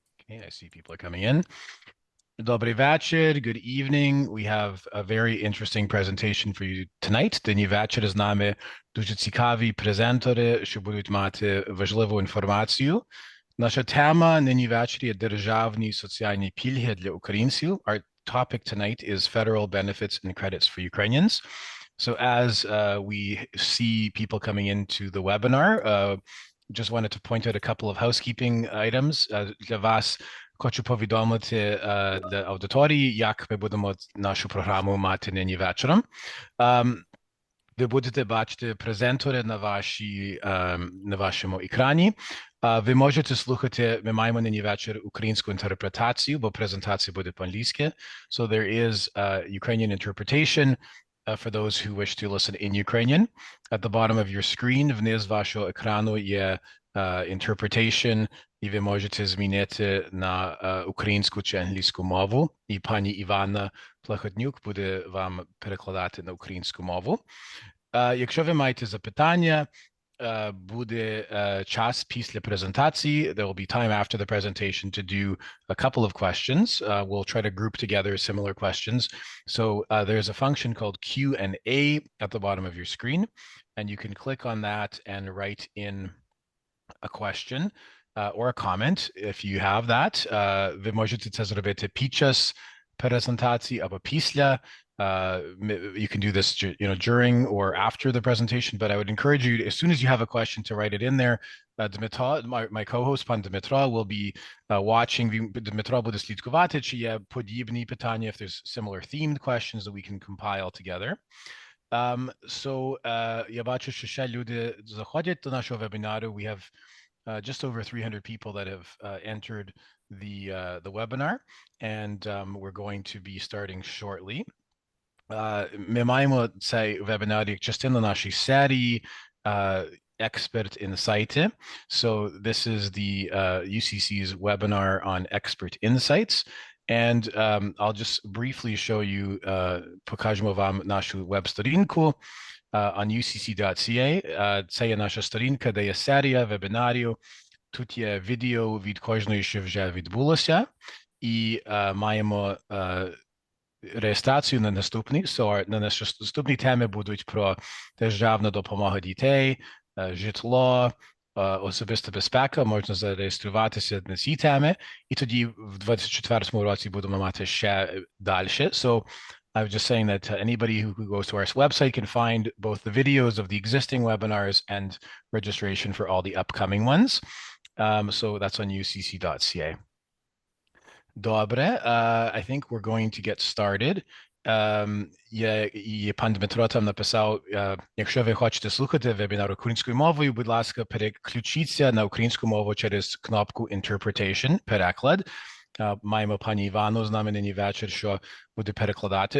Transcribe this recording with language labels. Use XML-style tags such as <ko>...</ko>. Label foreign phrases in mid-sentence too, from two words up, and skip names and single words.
<en>Okay, I see people are coming in.</en> <uk>Добрий вечір,</uk> <en>good evening. We have a very interesting presentation for you tonight.</en> <uk>День вечір з нами дуже цікаві презентори, що будуть мати важливу інформацію. Наша тема нині ввечері є державні соціальні пільги для українців.</uk> <en>Our topic tonight is federal benefits and credits for Ukrainians. So as we see people coming into the webinar, just wanted to point out a couple of housekeeping items.</en> <uk>Для вас хочу повідомити для аудиторії, як ми будемо нашу програму мати нині вечором. Ви будете бачити презентори на вашому екрані. Ви можете слухати, ми маємо нині вечір українську інтерпретацію, бо презентація буде по-англійськи.</uk> <en>So there is Ukrainian interpretation for those who wish to listen in Ukrainian. At the bottom of your screen,</en> <uk>вниз вашого екрану є interpretation, і ви можете змінити на українську чи англійську мову. І пані Івана Плахотнюк буде вам перекладати на українську мову. Якщо ви маєте запитання, буде час після презентації.</uk> <en>There will be time after the presentation to do a couple of questions. We'll try to group together similar questions. So there's a function called Q&A at the bottom of your screen, and you can click on that and write in a question or a comment if you have that.</en> <uk>Ви можете це зробити під час презентації або після.</uk> <en>You can do this, during or after the presentation, but I would encourage you, as soon as you have a question, to write it in there. Dmitro, my co-host, Pan Dmitro, will be watching.</en> <uk>Dmitro буде слідкувати, чи є подібні питання,</uk> <en>if there's similar themed questions that we can compile together.</en> <uk>So я бачу, що ще люди заходять до нашого вебінару.</uk> <en>We have just over 300 people that have entered the webinar, and we're going to be starting shortly.</en> <uk>Ми маємо цей вебінар як частину нашої серії Expert Інсайти.</uk> <en>So this is the UCC's webinar on Expert Insights. And I'll just briefly show you,</en> <uk>покажемо вам нашу веб-сторінку on ucc.ca. Це є наша сторінка, де є серія вебінарів. Тут є відео від кожної, що вже відбулося. І маємо реєстрацію на наступний. So, на наступні теми будуть про державну допомогу дітей, житло, особиста безпека. Можна зареєструватися на ці теми. І тоді в 2024 році будемо мати ще далі.</uk> <en>So I was just saying that anybody who goes to our website can find both the videos of the existing webinars and registration for all the upcoming ones. So that's on ucc.ca. Добре, I think we're going to get started.</en> <uk>Пан Дмитро там написав, якщо ви хочете слухати вебінар українською мовою, будь ласка, переключіться на українську мову через кнопку Interpretation, переклад. Маємо пані Івану з нами нині вечір, що буде перекладати.</uk>